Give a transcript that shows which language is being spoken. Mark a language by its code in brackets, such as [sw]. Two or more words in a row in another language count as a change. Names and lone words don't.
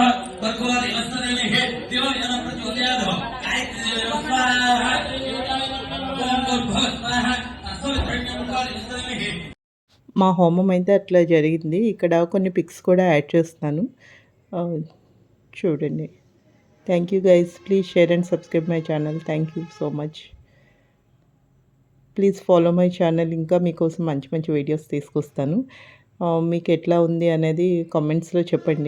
[sa] भगवति वस्तुदेवः देवयान प्रचोदयात् गायत्री स्वाहा ओम भगवतः तस्य वितरेण्य भगवति वस्तुदेवः. [te] మా హోమం అయితే అట్లా జరిగింది. ఇక్కడ కొన్ని పిక్స్ కూడా యాడ్ చేస్తున్నాను, చూడండి. [en] Thank you guys. Please share and subscribe my channel. Thank you so much. Please follow my channel. [te] ఇంకా మీకోసం మంచి వీడియోస్ తీసుకొస్తాను. మీకు ఎట్లా ఉంది అనేది కామెంట్స్లో చెప్పండి.